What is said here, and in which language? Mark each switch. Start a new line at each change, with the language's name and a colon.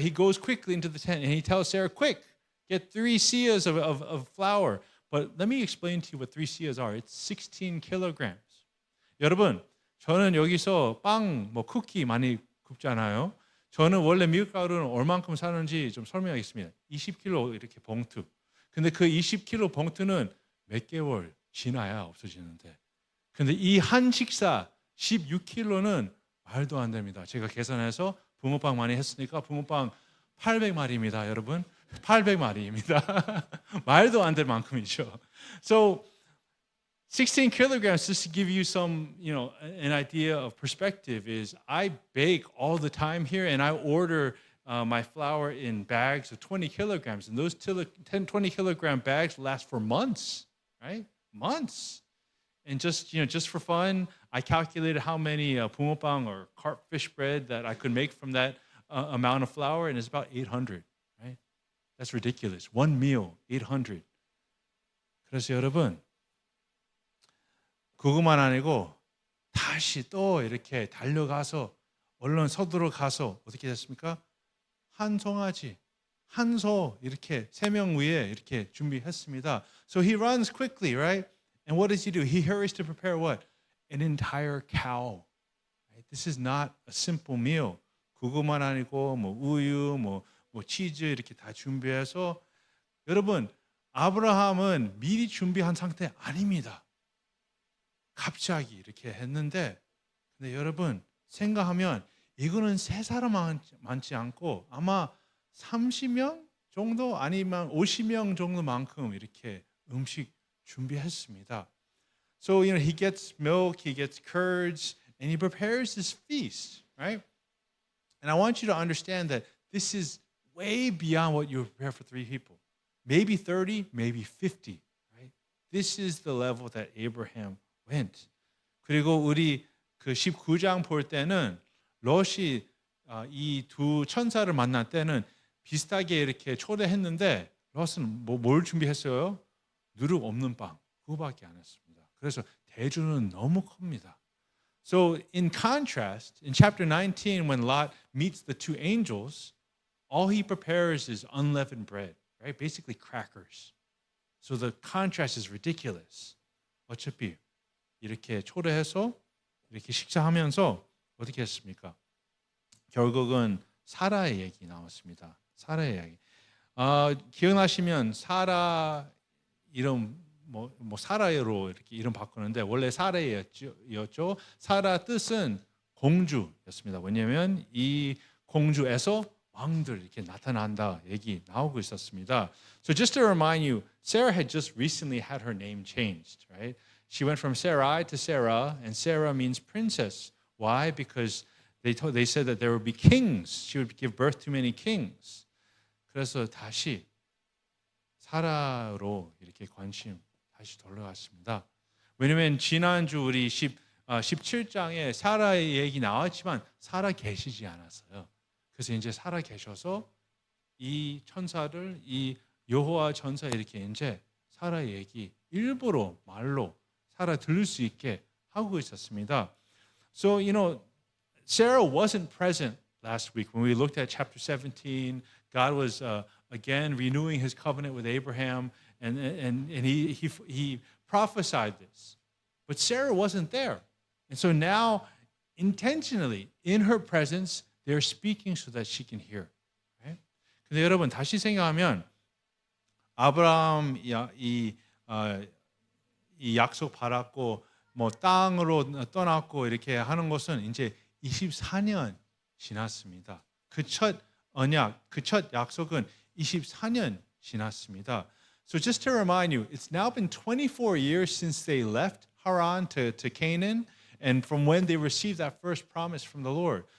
English: He goes quickly into the tent and he tells Sarah, "Quick, get 3 seahs of flour." But let me explain to you what 3 seahs are. It's 16 kilograms.
Korean: 여러분, 저는 여기서 빵, 뭐 쿠키 많이 굽잖아요. 저는 원래 미국 가루는 얼만큼 사는지 좀 설명하겠습니다. 20kg 이렇게 봉투. 근데 그 20kg 봉투는 몇 개월 지나야 없어지는데. 근데 이 한 식사 16kg는 말도 안 됩니다. 제가 계산해서 붕어빵 많이 했으니까 붕어빵 800마리입니다, 여러분. 800마리입니다. 말도 안 될 만큼이죠.
English: So 16 kilograms, just to give you some, an idea of perspective, is I bake all the time here, and I order my flour in bags of 20 kilograms, and those 20 kilogram bags last for months, right? Months. And just for fun, I calculated how many 붕어빵 or carp fish bread that I could make from that amount of flour, and it's about 800, right? That's ridiculous. One meal, 800.
Korean: 그래서 여러분, 그것만 아니고 다시 또 이렇게 달려가서 얼른 서두러 가서 어떻게 됐습니까? 한 송아지, 한 소 이렇게 3명 위에 이렇게 준비했습니다.
English: So he runs quickly, right? And what does he do? He hurries to prepare what? An entire cow. Right? This is not a simple meal.
Korean: 그것만 아니고 뭐 우유, 뭐 치즈 이렇게 다 준비해서 여러분, 아브라함은 미리 준비한 상태 아닙니다. 갑자기 이렇게 했는데, 근데 여러분 생각하면 이거는 3사람 많지 않고 아마 30명 정도 아니면 50명 정도만큼 이렇게 음식 준비했습니다.
English: So he gets milk, he gets curds, and he prepares this feast, right? And I want you to understand that this is way beyond what you prepare for 3 people. Maybe 30, maybe 50, right? This is the level that Abraham went.
Korean: 그리고 우리 그 19장 볼 때는 롯이 이 두 천사를 만날 때는 비슷하게 이렇게 초대했는데 롯은 뭘 준비했어요? 누룩 없는 빵 그거밖에 안 했습니다. 그래서 대주는 너무 큽니다.
English: So in contrast, in chapter 19, when Lot meets the 2 angels, all he prepares is unleavened bread, right? Basically crackers. So the contrast is ridiculous.
Korean: 어차피 이렇게 초대해서 이렇게 식사하면서 어떻게 했습니까? 결국은 사라의 얘기 나왔습니다. 사라의 얘기. 기억나시면 사라 이름 뭐 사라로 이렇게 이름 바꾸는데 원래 사라였죠. 사라 뜻은 공주였습니다. 왜냐하면 이 공주에서 왕들 이렇게 나타난다 얘기 나오고 있었습니다.
English: So just to remind you, Sarah had just recently had her name changed, right? She went from Sarai to Sarah, and Sarah means princess. Why? Because they said that there would be kings. She would give birth to many kings.
Korean: 그래서 다시 사라로 이렇게 관심 다시 돌아갔습니다. 왜냐하면 지난주 우리 17장에 사라의 얘기 나왔지만 사라 계시지 않았어요. 그래서 이제 살아 계셔서 이 천사를 이 여호와 천사 이렇게 이제 사라 얘기 일부러 말로 살아 들을 수 있게 하고 있었습니다.
English: So Sarah wasn't present last week when we looked at chapter 17. God was again renewing His covenant with Abraham, and he prophesied this, but Sarah wasn't there, and so now intentionally in her presence. They're speaking so that she can hear. Right?
Korean: 근데 여러분 다시 생각하면 아브라함 이 약속 받았고 뭐 땅으로 떠났고 이렇게 하는 것은 이제 24년 지났습니다. 그 첫 언약, 그 첫 약속은 24년 지났습니다.
English: So just to remind you, it's now been 24 years since they left Haran to Canaan, and from when they received that first promise from the Lord.